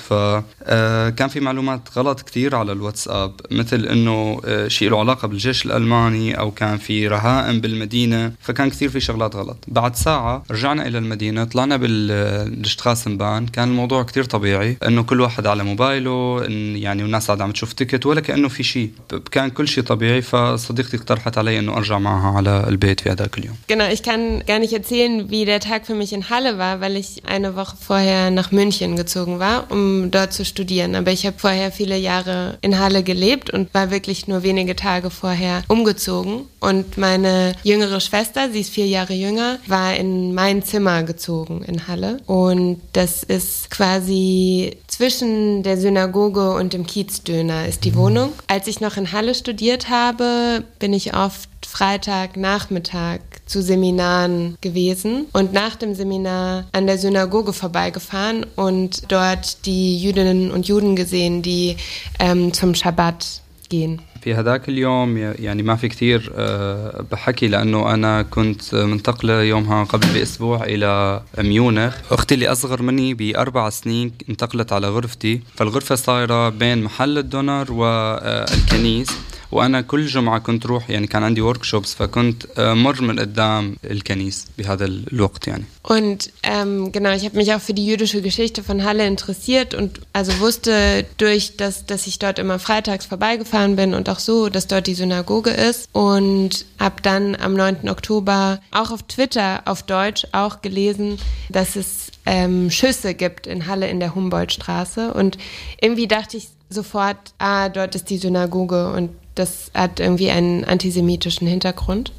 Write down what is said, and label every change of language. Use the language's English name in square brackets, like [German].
[Arabic] فكان في معلومات غلط كثير على الواتساب، مثل انه شيء له علاقه بالجيش الالماني او كان في رهائن بالمدينه، فكان كثير في شغلات غلط. بعد ساعه رجعنا الى المدينه، طلعنا بالشتراسنبان، كان الموضوع كثير طبيعي انه كل واحد على موبايله يعني، والناس قاعده عم تشوف تيكت ولا كانه في شيء، كان كل شيء طبيعي. فصديقتي اقترحت علي انه ارجع معها على البيت في هذاك اليوم. [German] Genau, ich kann gar nicht erzählen, wie der Tag für mich in Halle war, weil ich eine Woche vorher nach München gezogen war, um dort zu studieren. Aber ich habe vorher viele Jahre in Halle gelebt und war wirklich nur wenige Tage vorher umgezogen. Und meine jüngere Schwester, sie ist 4 Jahre jünger, war in mein Zimmer gezogen in Halle. Und das ist quasi zwischen der Synagoge und dem Kiezdöner ist die Wohnung. Als ich noch in Halle studiert habe, bin ich oft Freitagnachmittag zu Seminaren gewesen und nach dem Seminar an der Synagoge vorbeigefahren und dort die Jüdinnen und Juden gesehen, die zum Schabbat gehen. [Arabic] في هذاك اليوم يعني ما في كتير بحكي لأنه أنا كنت منتقلة يومها قبل بأسبوع إلى ميونخ. أختي اللي أصغر مني ب4 سنين انتقلت على غرفتي، فالغرفة صايرة بين محل الدونر والكنيس، وأنا كل جمعة كنت روح يعني كان عندي workshops، فكنت مر من قدام الكنيس بهذا الوقت يعني. [German] Und genau, ich habe mich auch für die jüdische Geschichte von Halle interessiert und also wusste durch das, dass ich dort immer freitags vorbeigefahren bin und auch so, dass dort die Synagoge ist, und habe dann am 9. Oktober auch auf Twitter auf Deutsch auch gelesen, dass es Schüsse gibt in Halle in der Humboldtstraße, und irgendwie dachte ich sofort, ah, dort ist die Synagoge und das hat irgendwie einen antisemitischen Hintergrund.